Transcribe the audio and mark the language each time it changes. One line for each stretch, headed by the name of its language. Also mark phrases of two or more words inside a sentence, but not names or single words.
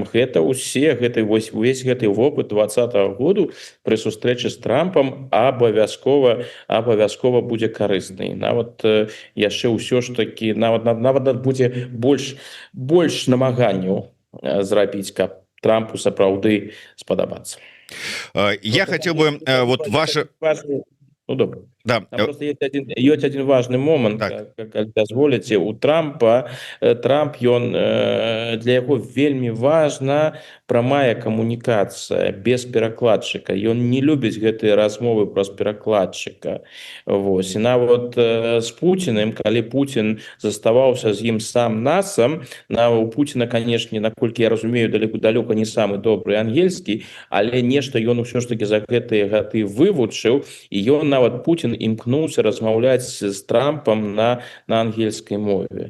Belarusian: Гэта ўсе увесь гэты вопыт 20-го году пры сустрэчы з Трампам абавязкова будзе карысны. Нават яшчэ ўсё ж такі нават будзе больш намаганняў зрабіць, каб Трампу сапраўды спадабацца.
Russian: Я хотел бы вот ваше...
Belarusian: Ну, добра. Да.
Russian: Там просто есть один важный момент, Так.
Belarusian: как дазволіце. У Трампа ён для яго вельмі важна прамая камунікацыя без перакладчыка. Ён не любіць гэтыя размовы праз перакладчыка. Вось. І нават з Пуціным, калі Пуцін заставаўся з ім сам-насам, у Пуціна, канешне, наколькі я разумею, далёка не самы добры ангельскі, але нешта ён усё ж таки за гэтыя гады вывучыў, і ён нават Пуцін імкнуўся размаўляць з Трампам на ангельскай мове.